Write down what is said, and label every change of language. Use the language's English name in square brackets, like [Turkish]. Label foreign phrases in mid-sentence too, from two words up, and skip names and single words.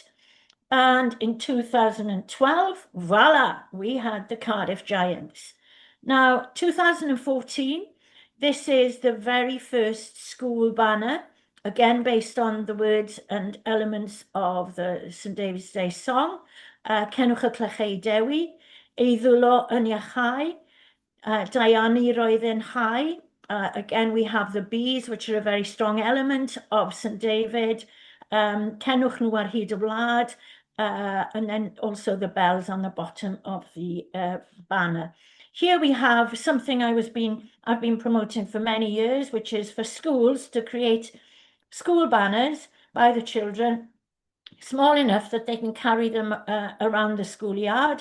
[English] And in 2012, voila, we had the Cardiff Giants. Now, 2014 This is the very first school banner, again based on the words and elements of the St David's Day song. [Welsh] Cenwch y clychau Dewi, ei ddwlo yn iachau, Diani roedd yn high. [English] Again, we have the bees, which are a very strong element of St David. [Welsh] Cenwch nhw ar hyd y wlad, [English] and then also the bells on the bottom of the banner. Here we have something I've been promoting for many years, which is for schools to create school banners by the children, small enough that they can carry them around the schoolyard.